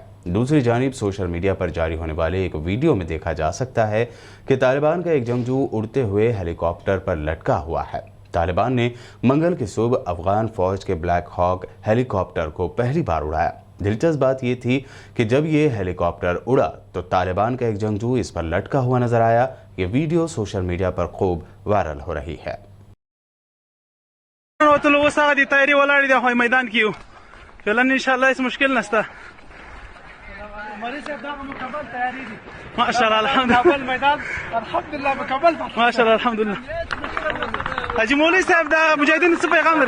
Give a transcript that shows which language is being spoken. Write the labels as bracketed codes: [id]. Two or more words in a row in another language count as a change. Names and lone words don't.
[ur] دوسری جانب [en] social media [ur] پر جاری ہونے والے ایک ویڈیو میں دیکھا جا سکتا ہے کہ طالبان کا ایک جنگجو اڑتے ہوئے ہیلی کاپٹر پر لٹکا ہوا ہے. طالبان نے منگل کی صبح افغان فوج کے بلیک ہاک ہیلی کاپٹر کو پہلی بار اڑایا. دلچسپ بات یہ تھی کہ جب یہ ہیلی کاپٹر اڑا تو طالبان کا ایک جنگجو اس پر لٹکا ہوا نظر آیا. یہ ویڈیو [en] social media [ur] پر خوب وائرل ہو رہی ہے. [ps] حاجی مولوی صاحب دا مجاهدین څه پیغام لري؟